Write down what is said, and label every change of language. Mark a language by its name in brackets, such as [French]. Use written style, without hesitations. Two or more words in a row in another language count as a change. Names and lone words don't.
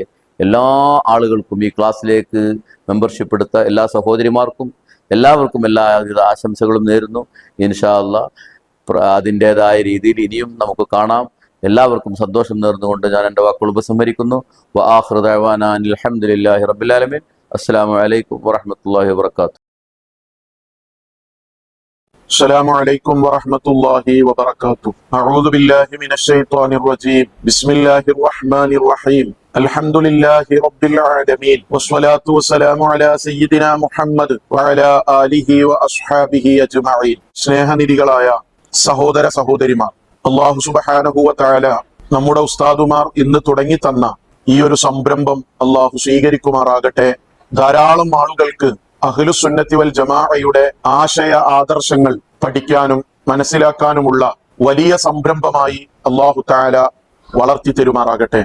[Malayalam] എല്ലാ ആളുകൾക്കും ഈ ക്ലാസ്സിലേക്ക് മെമ്പർഷിപ്പ് എടുത്ത എല്ലാ സഹോദരിമാർക്കും എല്ലാവർക്കും എല്ലാവിധ ആശംസകളും നേരുന്നു. [Arabic] إن شاء الله [Malayalam] അതിൻ്റെതായ രീതിയിൽ ഇനിയും നമുക്ക് കാണാം. എല്ലാവർക്കും സന്തോഷം നേർന്നുകൊണ്ട് ഞാൻ എൻ്റെ വാക്കുകൾ ഉപസംഹരിക്കുന്നു. [Arabic] وآخر دعوانا أن الحمد لله رب العالمين السلام عليكم ورحمة الله وبركاته. السلام عليكم ورحمة الله وبركاته. أعوذ بالله من الشيطان الرجيم. بسم الله الرحمن الرحيم. الحمد لله رب العالمين والصلاة والسلام على سيدنا محمد وعلى آله وأصحابه أجمعين. [Malayalam] സ്നേഹനിധികളായ സഹോദര സഹോദരിമാർ, [Arabic] الله سبحانه وتعالى [Malayalam] നമ്മുടെ ഉസ്താദുമാർ ഇന്ന് തുടങ്ങി തന്ന ഈ ഒരു സംരംഭം അല്ലാഹു സ്വീകരിക്കുമാറാകട്ടെ. ധാരാളം ആളുകൾക്ക് അഹ്ലുസുന്നത്തി വൽ ജമാഅയുടെ ആശയ ആദർശങ്ങൾ പഠിക്കാനും മനസ്സിലാക്കാനുമുള്ള വലിയ സംരംഭമായി [Arabic] الله تعالى [Malayalam] വളർത്തി തരുമാറാകട്ടെ.